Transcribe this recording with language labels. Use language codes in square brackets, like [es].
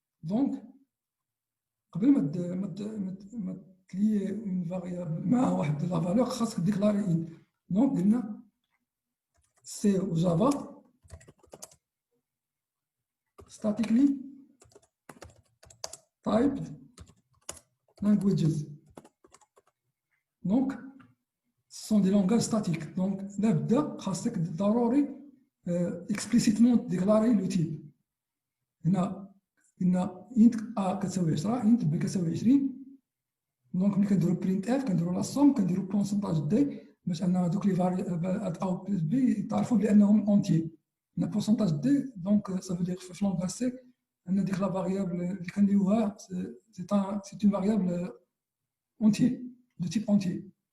[ar] دونك قبل ما تلي اون فاريابل مع واحد لا فالور خاصك ديكلاري انت. دونك قلنا سي و جافا [en] statically typed languages. [fr] Donc, ce sont des langages statiques. Donc, là, [ar] خاصك ضروري [fr] explicitement déclarer le type. [ar] هنا int a كتساوي 10 int b كتساوي 20. دونك ملي كنديرو printf كنديرو لا سوم كنديرو pourcentage d باش ان هذوك لي فاريابل a و b يتعرفوا بانهم اونتي. هنا pourcentage d [fr] donc ça veut dire [ar] في لونغاج سي ان ديك لا فاريابل اللي كنديروها سي اون فاريابل اونتي دو تيب اونتي.